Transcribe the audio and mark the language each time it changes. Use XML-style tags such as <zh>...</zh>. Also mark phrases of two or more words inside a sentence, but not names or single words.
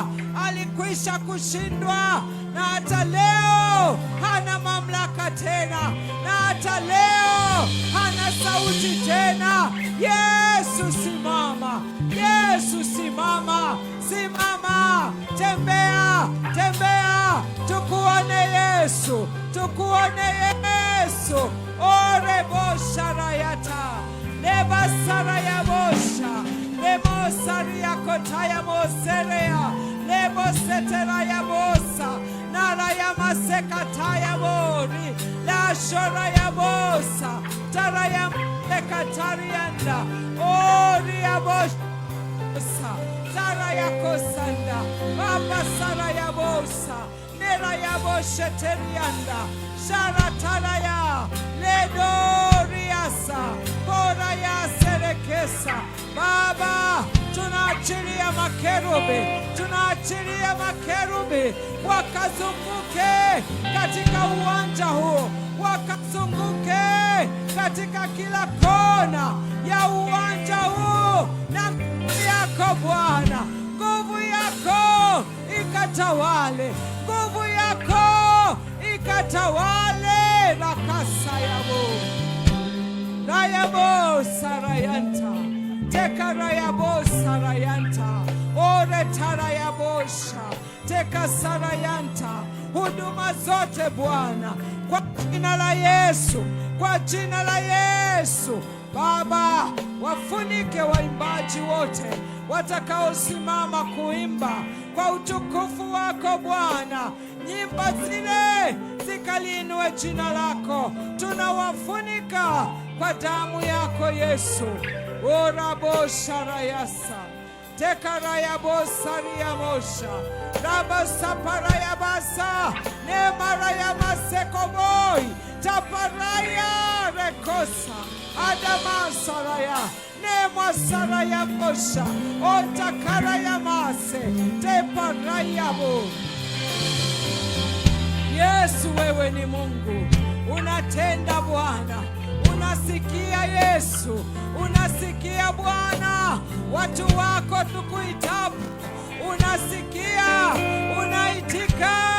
<sw>Alikwisha kushindwa, na hata leo hana mamlaka tena, na hata leo hana sauti tena. Yesu simama, Yesu simama, simama, tembea, tembea, tukuone Yesu, tukuone Yesu. Orebosha rayata lebasara ya bosha lebosari ya kotaya moserea lebosetera ya bosa nara ya masekataya bori la shora ya bosa tara ya mekatarianda ori ya bosa tara ya kosanda baba sara ya bosa nera ya bosheterianda shara tara ya ledoriasa bora ya serekesa. Baba, tunaachilia makerubi, tunaachilia makerubi wakazunguke katika uwanja huo, wakazunguke katika kila kona ya uwanja huo, na nguvu yako Bwana, nguvu yako ikatawale, nguvu yako ikatawale. Rakasa yabo rayabo sarayanta teka rayabo sarayanta ore tarayabosha teka sarayanta. Huduma zote Bwana, kwa jina la Yesu, kwa jina la Yesu Baba, wafunike waimbaji wote watakaosimama kuimba kwa utukufu wako Bwana. Nyimba zile zikaliinue jina lako, tunawafunika kwa damu yako Yesu. Orabosha rayasa teka rayabosaria mosha rabasapara yabasa nemara yamasekoboi taparaya rekosa adamasaraya nemasaraya mosha otakara yamase teparayabo. Yesu, wewe ni Mungu, unatenda Bwana, unasikia Yesu, unasikia Bwana watu wako tukuitapo, unasikia, unaitika.</sw>